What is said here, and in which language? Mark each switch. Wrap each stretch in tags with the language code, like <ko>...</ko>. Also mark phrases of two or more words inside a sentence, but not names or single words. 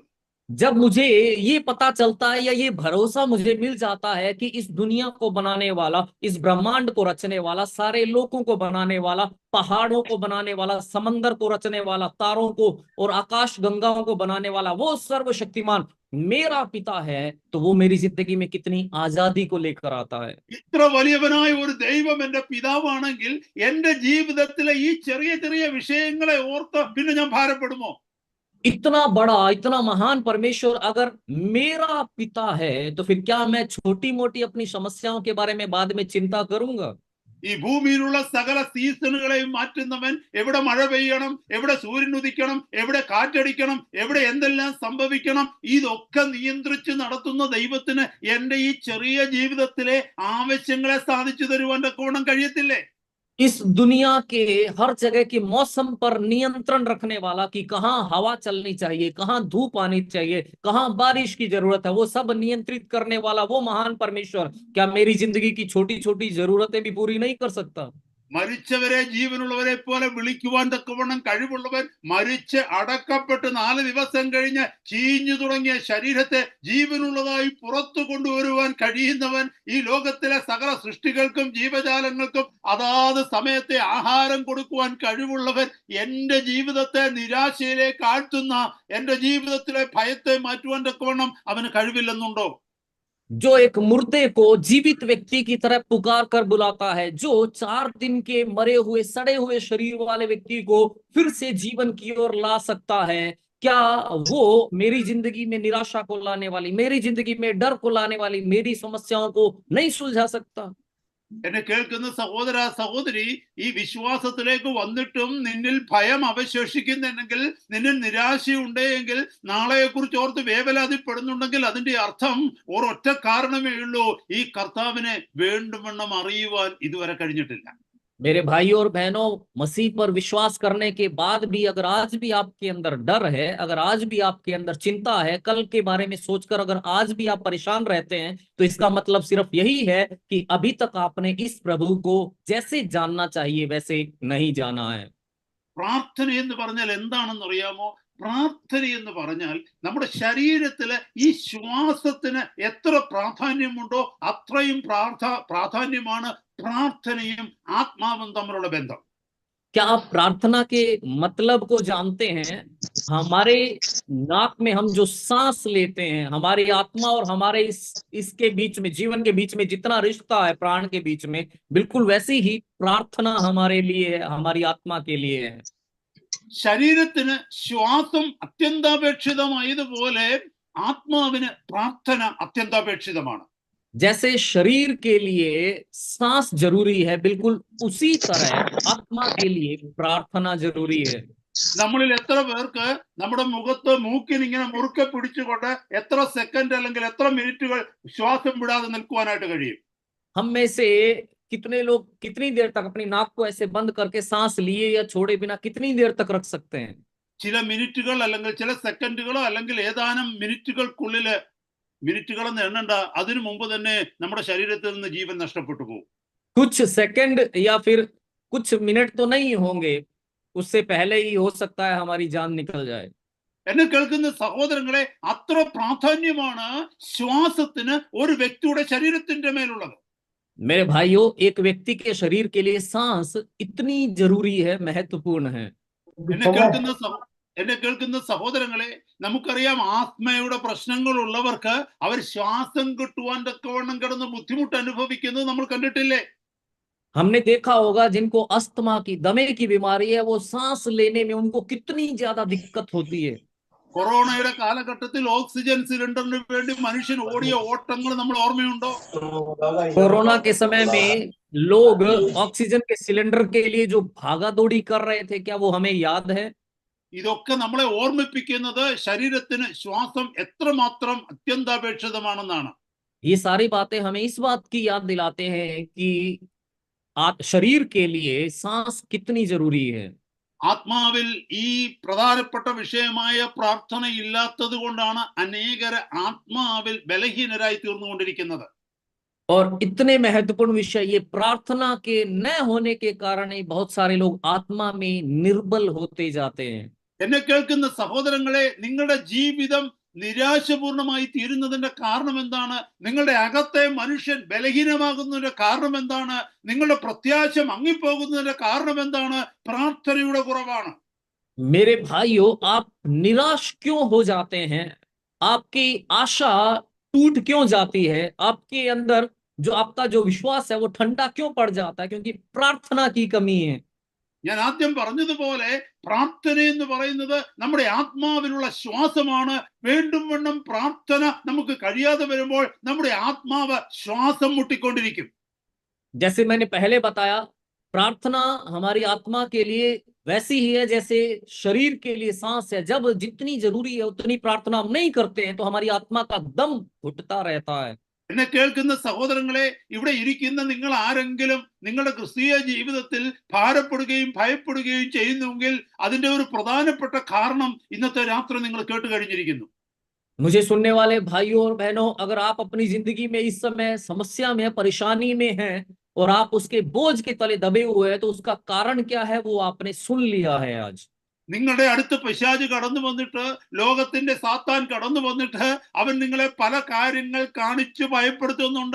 <hi>जब मुझे ये पता चलता है या ये भरोसा मुझे मिल जाता है कि इस दुनिया को बनाने वाला, इस ब्रह्मांड को रचने वाला, सारे लोगों को बनाने वाला, पहाड़ों को बनाने वाला, समंदर को रचने वाला, तारों को और आकाश गंगाओं को बनाने वाला वो सर्वशक्तिमान मेरा पिता है, तो वो मेरी जिंदगी में कितनी आजादी को लेकर आता है।</hi> <ml>ഇത്ര വലിയവനായ ഒരു ദൈവം എന്റെ പിതാവാണെങ്കിൽ എന്റെ ജീവിതത്തിലെ ഈ ചെറിയ ചെറിയ വിഷയങ്ങളെ ഓർത്ത് പിന്നെ ഞാൻ ഭാരപ്പെടുമോ?</ml> <hi>इतना बड़ा, इतना महान परमेश्वर अगर मेरा पिता है तो फिर क्या मैं छोटी मोटी अपनी समस्याओं के बारे में बाद में चिंता करूंगा?</hi> <ml>ഈ ഭൂമിയിലുള്ള സകല സീസണുകളെയും മാറ്റുന്നവൻ, എവിടെ മഴ പെയ്യണം, എവിടെ സൂര്യൻ ഉദിക്കണം, എവിടെ കാറ്റടിക്കണം, എവിടെ എന്തെല്ലാം സംഭവിക്കണം, ഇതൊക്കെ നിയന്ത്രിച്ച് നടത്തുന്ന ദൈവത്തിന് എന്റെ ഈ ചെറിയ ജീവിതത്തിലെ ആവശ്യങ്ങളെ സാധിച്ചു തരുവാൻ തക്കവണ്ണം കഴിയത്തില്ലേ?</ml> <hi>इस दुनिया के हर जगह के मौसम पर नियंत्रण रखने वाला कि कहाँ हवा चलनी चाहिए, कहाँ धूप आनी चाहिए, कहाँ बारिश की जरूरत है, वो सब नियंत्रित करने वाला वो महान परमेश्वर क्या मेरी जिंदगी की छोटी छोटी जरूरतें भी पूरी नहीं कर सकता?</hi> <ml>മരിച്ചവരെ ജീവനുള്ളവരെ പോലെ വിളിക്കുവാൻ തക്കവണ്ണം കഴിവുള്ളവൻ, മരിച്ച് അടക്കപ്പെട്ട് 4 ദിവസം കഴിഞ്ഞ് ചീഞ്ഞു തുടങ്ങിയ ശരീരത്തെ ജീവനുള്ളതായി പുറത്തു കൊണ്ടുവരുവാൻ കഴിയുന്നവൻ, ഈ ലോകത്തിലെ സകല സൃഷ്ടികൾക്കും ജീവജാലങ്ങൾക്കും അതാത് സമയത്തെ ആഹാരം കൊടുക്കുവാൻ കഴിവുള്ളവൻ, എന്റെ ജീവിതത്തെ നിരാശയിലേക്ക് ആഴ്ത്തുന്ന, എന്റെ ജീവിതത്തിലെ ഭയത്തെ മാറ്റുവാൻ തക്കവണ്ണം അവന് കഴിവില്ലെന്നുണ്ടോ?</ml> <hi>जो एक मुर्दे को जीवित व्यक्ति की तरह पुकार कर बुलाता है, जो 4 दिन के मरे हुए सड़े हुए शरीर वाले व्यक्ति को फिर से जीवन की ओर ला सकता है, क्या वो मेरी जिंदगी में निराशा को लाने वाली, मेरी जिंदगी में डर को लाने वाली मेरी समस्याओं को नहीं सुलझा सकता?</hi> <ml>എന്നെ കേൾക്കുന്ന സഹോദര സഹോദരി, ഈ വിശ്വാസത്തിലേക്ക് വന്നിട്ടും നിന്നിൽ ഭയം അവശേഷിക്കുന്നുണ്ടെങ്കിൽ, നിന്നിൽ നിരാശയുണ്ടെങ്കിൽ, നാളെയെ കുറിച്ച് ഓർത്ത് വേവലാതിപ്പെടുന്നുണ്ടെങ്കിൽ അതിന്റെ അർത്ഥം ഒരൊറ്റ കാരണമേ ഉള്ളൂ, ഈ കർത്താവിനെ വേണ്ടുവണ്ണം അറിയുവാൻ ഇതുവരെ കഴിഞ്ഞിട്ടില്ല.</ml> <hi>मेरे भाई और बहनों, मसीह पर विश्वास करने के बाद भी अगर आज भी आपके अंदर डर है, अगर आज भी आपके अंदर चिंता है, कल के बारे में सोचकर अगर आज भी आप परेशान रहते हैं, तो इसका मतलब सिर्फ यही है कि अभी तक आपने इस प्रभु को जैसे जानना चाहिए वैसे नहीं जाना है।</hi> <ml>പ്രാർത്ഥന എന്ന് പറഞ്ഞാൽ എന്താണെന്ന് അറിയാമോ? പ്രാർത്ഥന എന്ന് പറഞ്ഞാൽ നമ്മുടെ ശരീരത്തിലെ ഈ ശ്വാസത്തിന് എത്ര പ്രാധാന്യമുണ്ടോ അത്രയും പ്രാധാന്യമാണ് പ്രാർത്ഥനയും ആത്മാവും തമ്മിലുള്ള ബന്ധം.</ml> <hi>क्या आप प्रार्थना के मतलब को जानते हैं? हमारे नाक में हम जो सांस लेते हैं, हमारी आत्मा और हमारे इसके बीच में, जीवन के बीच में जितना रिश्ता है प्राण के बीच में, बिल्कुल वैसी ही प्रार्थना हमारे लिए है, हमारी आत्मा के लिए है।</hi> <ml>ശരീരത്തിന് ശ്വാസം അത്യന്താപേക്ഷിതമായതുപോലെ ആത്മാവിന് പ്രാർത്ഥന അത്യന്താപേക്ഷിതമാണ്.</ml> <hi>जैसे शरीर के लिए सांस जरूरी है, बिल्कुल उसी तरह आत्मा के लिए प्रार्थना जरूरी है।</hi> <ml>നമ്മളിൽ എത്ര പേർക്ക് നമ്മുടെ മുഖത്ത് മൂക്കിന് ഇങ്ങനെ മുറുക്കെ പിടിച്ചുകൊണ്ട് എത്ര സെക്കൻഡ് അല്ലെങ്കിൽ എത്ര മിനിറ്റുകൾ ശ്വാസം വിടാതെ നിൽക്കുവാനായിട്ട് കഴിയും?</ml> <hi>हम में से कितने लोग कितनी देर तक अपनी नाक को ऐसे बंद करके सांस लिए या छोड़े बिना कितनी देर तक रख सकते हैं?</hi> <ml>ചില മിനിറ്റുകൾ അല്ലെങ്കിൽ ചില സെക്കൻഡുകളോ അല്ലെങ്കിൽ ഏതാനും മിനിറ്റുകൾക്കുള്ളില്, മിനിറ്റുകളെന്ന് എണ്ണണ്ട, അതിനു മുമ്പ് തന്നെ നമ്മുടെ ശരീരത്തിൽ നിന്ന് ജീവൻ നഷ്ടപ്പെട്ടു പോകും.</ml> <hi>कुछ सेकंड या फिर कुछ मिनट तो नहीं होंगे, उससे पहले ही हो सकता है हमारी जान निकल जाए।</hi> <ml>എന്നെ കേൾക്കുന്ന സഹോദരങ്ങളെ, അത്ര പ്രാധാന്യമാണ് ശ്വാസത്തിന് ഒരു വ്യക്തിയുടെ ശരീരത്തിന്റെ മേലുള്ളത്.</ml> <hi>मेरे भाइयों, एक व्यक्ति के शरीर के लिए सांस इतनी जरूरी है, महत्वपूर्ण है।</hi> <ml>എന്നെ കേൾക്കുന്ന സഹോദരങ്ങളെ, നമുക്കറിയാം ആസ്മയുടെ പ്രശ്നങ്ങൾ ഉള്ളവർക്ക് അവർ ശ്വാസം കിട്ടുവാൻ തക്കവണ്ണം കിടന്ന് ബുദ്ധിമുട്ട് അനുഭവിക്കുന്നത് നമ്മൾ കണ്ടിട്ടില്ലേ?</ml> <hi>हमने देखा होगा जिनको अस्थमा की, दमे की बीमारी है, वो सांस लेने में उनको कितनी ज्यादा दिक्कत होती है।</hi> <ml>കൊറോണയുടെ കാലഘട്ടത്തിൽ ഓക്സിജൻ സിലിണ്ടറിന് വേണ്ടി മനുഷ്യൻ ഓടിയ ഓട്ടങ്ങൾ നമ്മൾ ഓർമ്മയുണ്ടോ?</ml> <hi>कोरोना के समय में लोग ऑक्सीजन के सिलेंडर के लिए जो भागा दौड़ी कर रहे थे, क्या वो हमें याद है?</hi> <ml>ഇതൊക്കെ നമ്മളെ ഓർമ്മിപ്പിക്കുന്നത് ശരീരത്തിന് ശ്വാസം എത്രമാത്രം അത്യന്താപേക്ഷിതമാണെന്നാണ്.</ml> <hi>ये सारी बातें हमें इस बात की याद दिलाते हैं कि शरीर के लिए सांस कितनी जरूरी है।</hi> <ml>ആത്മാവിൽ ഈ പ്രധാനപ്പെട്ട വിഷയമായ പ്രാർത്ഥന ഇല്ലാത്തത് കൊണ്ടാണ് അനേകര് ആത്മാവിൽ ബലഹീനരായി തീർന്നുകൊണ്ടിരിക്കുന്നത്.</ml> <hi>और इतने महत्वपूर्ण विषय, ये प्रार्थना के न होने के कारण ही बहुत सारे लोग आत्मा में निर्बल होते जाते हैं।</hi> <ml>എന്നെ കേൾക്കുന്ന സഹോദരങ്ങളെ, നിങ്ങളുടെ ജീവിതം നിരാശപൂർണമായി തീരുന്നതിന്റെ കാരണം എന്താണ്? നിങ്ങളുടെ അകത്തെ മനുഷ്യൻ ബലഹീനമാകുന്നതിന്റെ കാരണം എന്താണ്? നിങ്ങളുടെ പ്രത്യാശ മങ്ങിപ്പോകുന്നതിന്റെ കാരണം എന്താണ്? പ്രാർത്ഥനയുടെ കുറവാണ്.</ml> <hi>मेरे भाइयों, आप निराश क्यों हो जाते हैं? आपकी आशा टूट क्यों जाती है? आपके अंदर जो आपका जो विश्वास है वो ठंडा क्यों पड़ जाता है? क्योंकि प्रार्थना की कमी है।</hi> <ml>ഞാൻ ആദ്യം പറഞ്ഞതുപോലെ പ്രാർത്ഥന എന്ന് പറയുന്നത് നമ്മുടെ ആത്മാവിലുള്ള ശ്വാസമാണ്. വീണ്ടും വീണ്ടും പ്രാർത്ഥന നമുക്ക് കഴിയാതെ വരുമ്പോൾ നമ്മുടെ ആത്മാവ് ശ്വാസം മുട്ടിക്കൊണ്ടിരിക്കും.</ml> <hi>जैसे मैंने पहले बताया, प्रार्थना हमारी आत्मा के लिए वैसी ही है जैसे शरीर के लिए सांस है। जब जितनी जरूरी है उतनी प्रार्थना हम नहीं करते हैं तो हमारी आत्मा का दम घुटता रहता है।</hi> <ml>എന്നെ കേൾക്കുന്ന സഹോദരങ്ങളെ, ഇവിടെ ഇരിക്കുന്ന നിങ്ങൾ ആരെങ്കിലും നിങ്ങളുടെ ക്രിസ്തീയ ജീവിതത്തിൽ ഭാരപ്പെടുകയും ഭയപ്പെടുകയും ചെയ്യുന്നുവെങ്കിൽ അതിന്റെ ഒരു പ്രധാനപ്പെട്ട കാരണം ഇന്നത്തെ രാത്രി നിങ്ങൾ കേട്ട് കഴിഞ്ഞിരിക്കുന്നു.</ml> <hi>मुझे सुनने वाले भाइयों और बहनों, अगर आप अपनी जिंदगी में इस समय समस्या में, परेशानी में हैं और आप उसके बोझ के तले दबे हुए हैं, तो उसका कारण क्या है वो आपने सुन लिया है आज।</hi> <ml>നിങ്ങളുടെ അടുത്ത് പിശാച് കടന്നു വന്നിട്ട്, ലോകത്തിന്റെ സാത്താൻ കടന്നു വന്നിട്ട് അവൻ നിങ്ങളെ പല കാര്യങ്ങൾ കാണിച്ച് ഭയപ്പെടുത്തുന്നുണ്ട്.</ml>